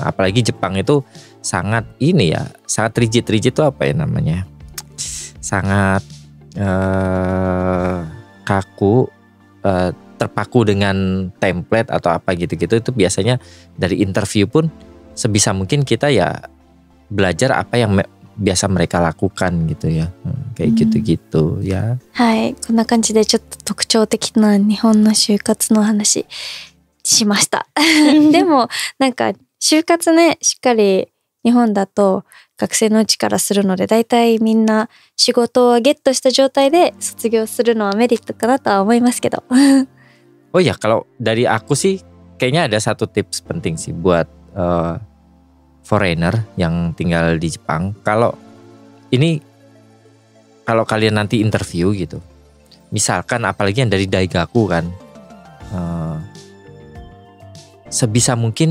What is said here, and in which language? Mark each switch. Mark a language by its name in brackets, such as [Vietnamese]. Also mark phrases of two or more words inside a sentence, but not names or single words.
[Indonesian] Apalagi Jepang itu sangat ini ya, sangat rigid itu apa ya namanya, sangat kaku, terpaku dengan template atau apa gitu-gitu. Itu biasanya dari interview pun sebisa mungkin kita ya belajar apa yang biasa mereka lakukan gitu ya, kayak gitu-gitu ya. [Japanese] はい、こんな感じでちょっと特徴的な日本の就活の話しました。でもなんか就活ね、しっかり日本だと学生のうちからするので、だいたいみんな仕事をゲットした状態で卒業するのはメリットかなとは思いますけど。 [Indonesian] Oh ya, kalau dari aku sih kayaknya ada satu tips penting sih buat foreigner yang tinggal di Jepang. Kalau kalian nanti interview gitu, misalkan apalagi yang dari Daigaku kan, sebisa mungkin